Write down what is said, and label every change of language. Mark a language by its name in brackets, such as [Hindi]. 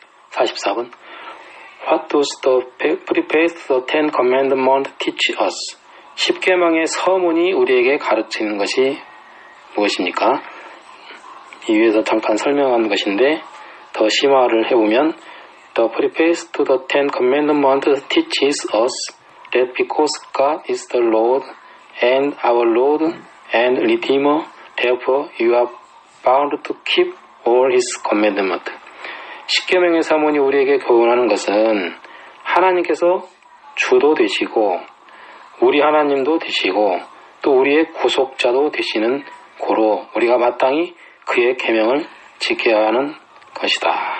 [English] 44번 What does the preface to the Ten Commandments teach us? [Korean] 십계명의 서문이 우리에게 가르치는 것이 무엇입니까? 이 위에서 잠깐 설명한 것인데 더 심화를 해보면 [English] The preface to the Ten Commandments teaches us that because God is the Lord and our Lord and Redeemer, therefore you are bound to keep all His commandments. [Korean] 십계명의 서문이 우리에게 교훈하는 것은 하나님께서 주도 되시고 우리 하나님도 되시고 또 우리의 구속자도 되시는 고로 우리가 마땅히 그의 계명을 지켜야 하는 것이다.